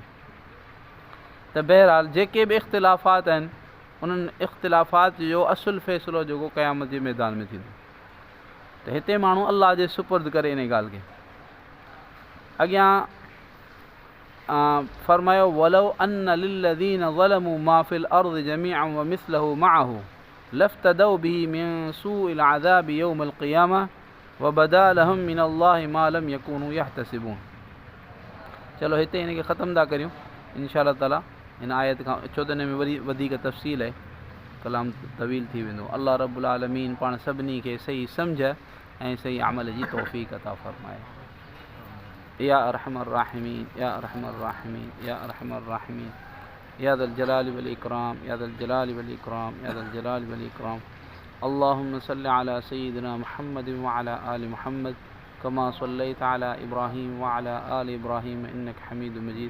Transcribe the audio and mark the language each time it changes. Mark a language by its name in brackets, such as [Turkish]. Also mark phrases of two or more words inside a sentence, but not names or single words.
[Sindhi] त बहरहाल जेके बि इख़्तिलाफ़ात आहिनि उन्हनि इख़्तिलाफ़ात जो असुलु फ़ैसिलो जेको क़यामत जे मैदान में थींदो त हिते माण्हू अल्लाह जे सुपुर्द करे इन ॻाल्हि खे। अॻियां फ़रमायो [Arabic] ولو أن للذين ظلموا ما في الأرض جميعا ومثله معه لافتدوا به من سوء العذاب يوم القيامة وبدا لهم من الله ما لم يكونوا يحتسبون. [Sindhi] चलो हिते हिन खे ख़तमु था करियूं [Arabic] إن شاء الله تعالى [Sindhi] हिन आयत खां, छो त हिन में वरी वधीक तफ़सील आहे। कलाम तवील थी वेंदो। अल्लाह [Arabic] رب العالمين [Sindhi] पाण सभिनी खे सही सम्झ ऐं सही अमल जी तौफ़ीक़ अता फ़रमाए। [Arabic] يا أرحم الراحمين، يا أرحم الراحمين، يا أرحم الراحمين، يا ذا الجلال والإكرام، يا ذا الجلال والإكرام، يا ذا الجلال والإكرام. اللهم صل على سيدنا محمد وعلى آل محمد كما صليت على إبراهيم وعلى آل إبراهيم إنك حميد مجيد.